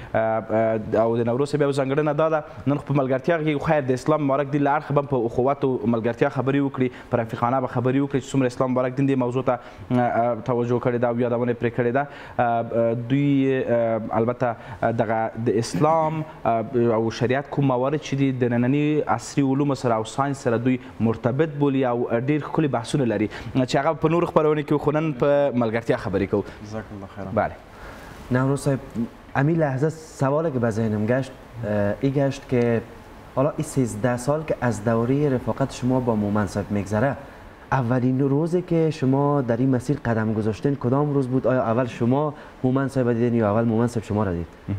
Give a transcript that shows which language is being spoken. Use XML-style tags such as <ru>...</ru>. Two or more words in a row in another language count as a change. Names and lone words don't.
<ps>چې او د نوروز صاحب یو ځانګړنه دا ده نن خو په ملګرتیا کې خیر د اسلام مبارک دین له اړخه به په اخوت او ملګرتیا خبرې وکړي، په رفیقانه به خبرې وکړي چې څومره اسلام مبارک دین دې موضوع ته توجه کړې ده او یادونه پرې کړې ده. دوی البته دغه د اسلام او شریعت کوم موارد چې دي د ننني عصري علومو سره او ساینس سره دوی مرتبط بولي او ډېر ښکلي بحثونه لري چې هغه په نورو خپرونې کې خو نن په ملګرتیا خبرې کوو.</ps> <ar>جزاک الله خیر.</ar> <fa>بله نوروز صاحب، امی لحظه سوالی که به ذهنم گشت این گشت که حالا این 13 سال که از دوره رفاقت شما با مومن صاحب میگذره، اولین روزی که شما در این مسیر قدم گذاشتین کدام روز بود؟ آیا اول شما مومن صاحب دیدین یا اول مومن صاحب شما را دید؟</fa>